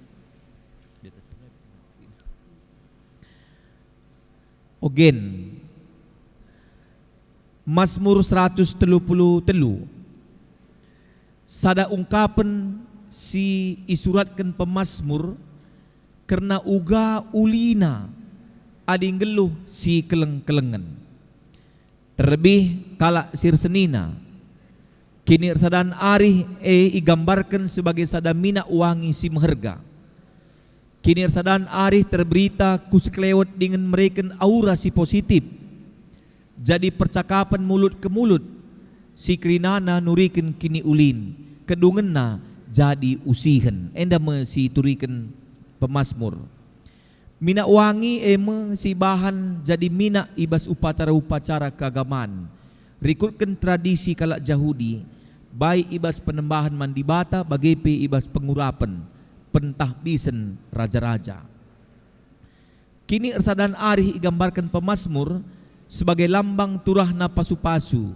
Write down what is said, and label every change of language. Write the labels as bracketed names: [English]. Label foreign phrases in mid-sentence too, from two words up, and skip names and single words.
[Batak Karo] Ogen Mazmur 133 sada ungkapan si isuratkan pemazmur karena uga ulina ading geluh si keleng-kelengan. Terlebih kala sirsenina kini sadan arih igambarkan sebagai sada mina wangi si meherga. Kini sadan arih terberita kuseklewet [Indonesian] dengan mereka aura [Batak Karo] si positif. [Indonesian] Jadi percakapan mulut ke mulut [Batak Karo] si krinana nuriken kini ulin kedungenna jadi usihen enda me si turiken pemazmur. Mina wangi si bahan jadi mina ibas [Indonesian] upacara-upacara keagamaan. [Batak Karo] Rikutkan tradisi kalak Yahudi baik ibas penembahan mandibata bagepe ibas pengurapan pentahbisen raja-raja. Kini ersadan arih igambarkan pemazmur [Indonesian] sebagai lambang [Batak Karo] turahna pasu-pasu.